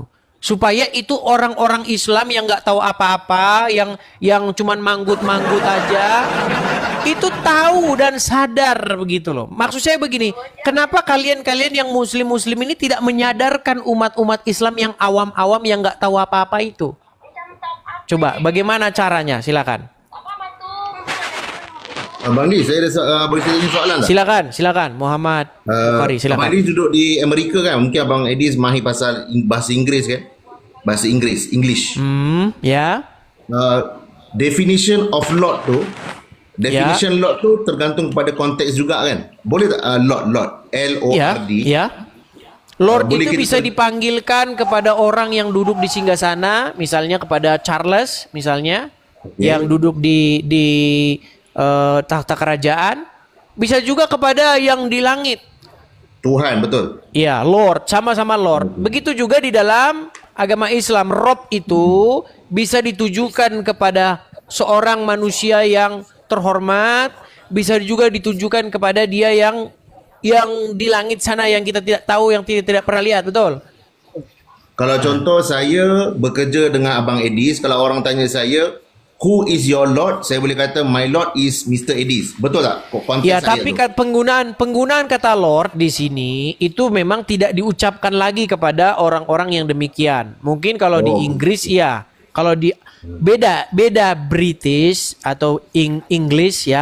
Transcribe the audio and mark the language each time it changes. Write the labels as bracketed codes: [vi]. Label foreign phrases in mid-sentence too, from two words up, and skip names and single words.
[id] Supaya itu orang-orang Islam yang nggak tahu apa-apa, yang cuman manggut-manggut aja, itu tahu dan sadar begitu loh. Maksud saya begini, kenapa kalian yang Muslim ini tidak menyadarkan umat-umat Islam yang awam-awam yang nggak tahu apa-apa itu? Coba, bagaimana caranya? Silakan. [ms] Bang Di, saya ada boleh tanya soalan tak? [id] Silakan, Muhammad Bukhari, silakan. [ms] Abang Edi duduk di Amerika kan? Mungkin Abang Edi mahir pasal bahasa Inggeris kan? Bahasa English. Ya. [en] Definition of Lord [ms] tu, Lord tu tergantung kepada konteks juga kan? Boleh tak Lord, L-O-R-D? Ya. Lord boleh [id] itu bisa dipanggilkan kepada orang yang duduk di singgasana, misalnya kepada Charles, misalnya, yang duduk di tahta kerajaan, bisa juga kepada yang di langit. Tuhan, betul. Iya, Lord, sama-sama Lord. Begitu juga di dalam agama Islam, Rob itu bisa ditujukan kepada seorang manusia yang terhormat, bisa juga ditujukan kepada dia yang di langit sana yang kita tidak tahu, yang tidak pernah lihat, betul? [ms] Kalau contoh saya bekerja dengan Abang Edis, kalau orang tanya saya, [en] who is your Lord? [ms] Saya boleh kata [en] my Lord is Mr. [ms] Edis. Betul tak? [id] Ya, tapi penggunaan kata Lord di sini itu memang tidak diucapkan lagi kepada orang-orang yang demikian. Mungkin kalau di Inggris ya, kalau di beda British atau English ya.